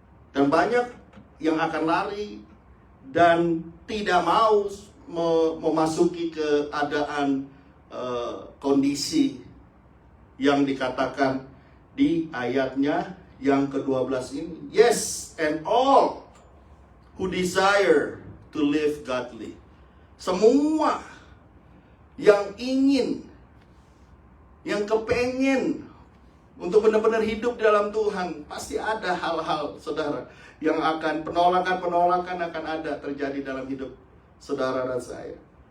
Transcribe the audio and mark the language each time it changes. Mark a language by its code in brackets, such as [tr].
[id] Dan banyak yang akan lari dan tidak mau memasuki keadaan kondisi yang dikatakan di ayatnya yang ke-12 ini. [en] Yes, and all who desire to live godly. [id] Semua yang ingin, yang kepengen untuk benar-benar hidup dalam Tuhan, pasti ada hal-hal, saudara, yang akan penolakan akan ada terjadi dalam hidup saudara dan saya.